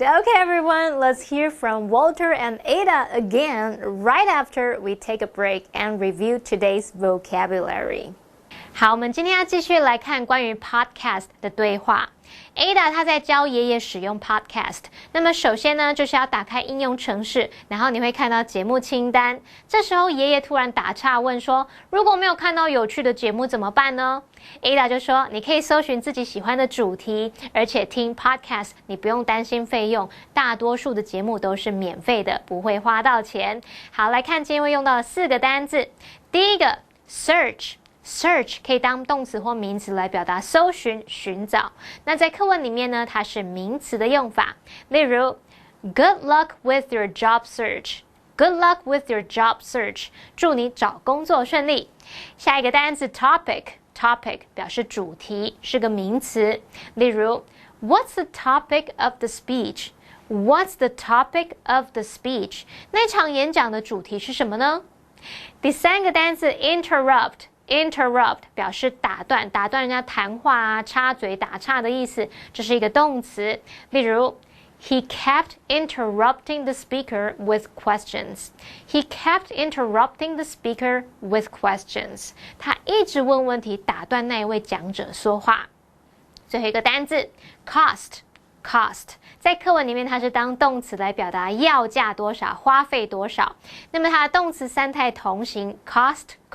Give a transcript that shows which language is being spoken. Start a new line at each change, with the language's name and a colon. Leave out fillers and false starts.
English: Okay, everyone, let's hear from Walter and Ada again right after we take a break and review today's vocabulary.
Chinese: 好，我们今天要继续来看关于 podcast 的对话。 Ada 她在教爷爷使用 podcast。那么首先呢，就是要打开应用程式，然后你会看到节目清单。这时候爷爷突然打岔问说：“如果没有看到有趣的节目怎么办呢？” Ada 就说：“你可以搜寻自己喜欢的主题，而且听 podcast 你不用担心费用，大多数的节目都是免费的，不会花到钱。” 好，来看今天会用到的4个单字。第一个 search。Search 可以当动词或名词来表达搜寻、寻找。那在课文里面呢，它是名词的用法。例如
English: ，Good luck with your job search. Good luck with your job search.
Chinese: 祝你找工作顺利。下一个单词 topic 表示主题，是个名词。例如
English: ，What's the topic of the speech? What's the topic of the speech?
Chinese: 那场演讲的主题是什么呢？第3个单词 interrupt 表示打断人家谈话啊，插嘴打岔的意思，这是一个动词。例如
English: He kept interrupting the speaker with questions. He kept interrupting the speaker with questions.
Chinese: 他一直问问题，打断那一位讲者说话。最后一个单字 cost 在课文里面它是当动词来表达要价多少，花费多少。那么它的动词3态同形 cost。